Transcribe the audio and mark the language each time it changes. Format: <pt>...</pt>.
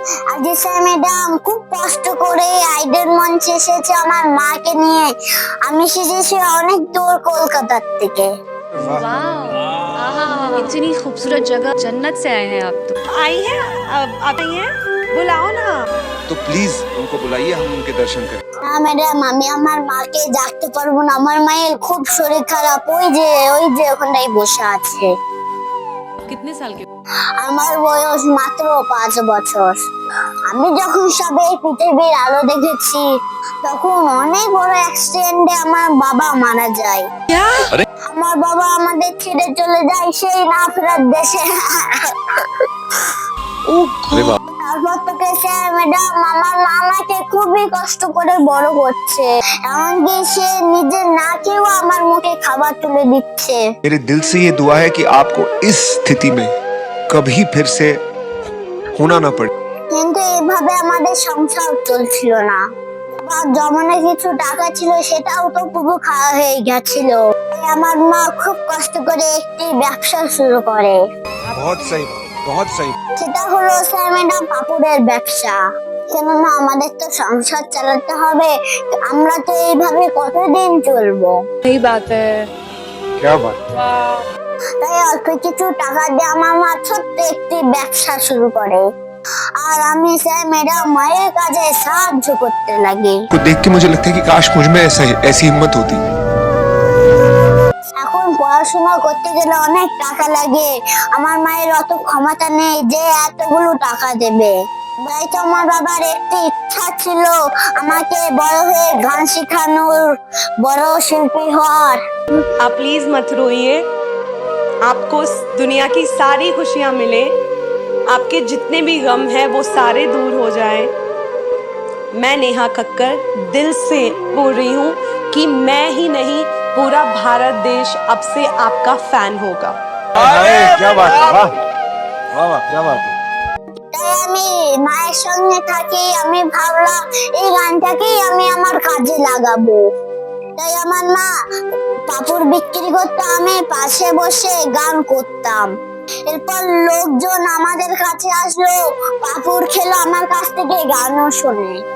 <bn>আজকে sir madam খুব কষ্ট করে আইডল মঞ্চে এসেছে আমার মাকে নিয়ে। আমি এসেছি অনেক দূর কলকাতার থেকে।</bn> <hi>वाह, आहा, इतनी खूबसूरत जगह, जन्नत से आए हैं आप तो। आई हैं? आप आई हैं? बुलाओ ना। तो प्लीज उनको बुलाइए, हम उनके दर्शन करें।</hi> <bn>না ম্যাডাম, আমি আমার মাকে ডাকতে পারবো না। আমার মায়ের খুব শরীর খারাপ। ওই যে ওখানটাই বসে আছে।</bn> <hi>कितने साल के?</hi> <bn>আমার বয়স মাত্র 5 বছর। আমি যখন সবে পৃথিবীর আলো দেখেছি তখন অনেক বড় অ্যাক্সিডেন্টে আমার বাবা মারা যায়।</bn> <hi>क्या?</hi> <bn>আমার বাবা আমাদের ছেড়ে চলে যায় সেই না ফেরার দেশে।</bn> <hi>अरे वाह,</hi> <bn>তারপর থেকে স্যার ম্যাডাম আমার মা আমাকে খুবই কষ্ট করে বড় করছে। এমনকি সে নিজের না খেয়েও আমার মুখে খাবার তুলে দিচ্ছে।</bn> <hi>मेरे दिल से ये दुआ है कि आपको इस स्थिति में कभी फिर से होना ना पड़े।</hi> <bn>কিন্তু এইভাবে আমাদের সংসার চলছিল না। আবার জমানো কিছু টাকা ছিল সেটাও তো পুরো খাওয়া হয়ে গেছিল। তাই আমার মা খুব কষ্ট করে একটি ব্যবসা শুরু করে।</bn> <hi>बहुत सही बात, बहुत सही।</hi> <bn>সেটা হলো স্যার ম্যাডাম পাপড়ের ব্যবসা। কেননা আমাদের তো সংসার চালাতে হবে, আমরা তো এইভাবে কতদিন চলবো।</bn> <hi>सही बात है। क्या बात।</hi> <bn>তাই অল্প কিছু টাকা দিয়ে আমার মা ছোট্ট একটি ব্যবসা শুরু করে। আর আমি স্যার ম্যাডাম মায়ের কাজে সাহায্য করতে লাগি।</bn> <hi>को देख के मुझे लगता है कि काश मुझ में ऐसी हिम्मत होती।</hi> <bn>এখন পড়াশোনা করতে গেলে অনেক টাকা লাগে। আমার মায়ের অত ক্ষমতা নেই যে এতগুলো টাকা দেবে। তাই তো আমার বাবার একটি ইচ্ছা ছিল আমাকে বড় হয়ে গান শেখানোর, বড় শিল্পী হওয়ার।</bn> <hi>आप प्लीज मत रोइए। आपको दुनिया की सारी खुशियां मिले, आपके जितने भी गम है वो सारे दूर हो जाएं। मैं नेहा कक्कर दिल से बोल रही हूँ कि मैं ही नहीं पूरा भारत देश अब से आपका फैन होगा। क्या बात है, वाह वाह वाह, क्या बात है।</hi> <bn>তাই আমি মায়ের সঙ্গে থাকি। আমি ভাবলাম এই গানটাকেই আমি আমার কাজে লাগাবো। তাই আমার মা পাপড় বিক্রি করতে আমি পাশে বসে গান করতাম। এরপর লোকজন আমাদের কাছে আসলো, পাপড় খেলো, আমার কাছ থেকে গানও শোনে।</bn>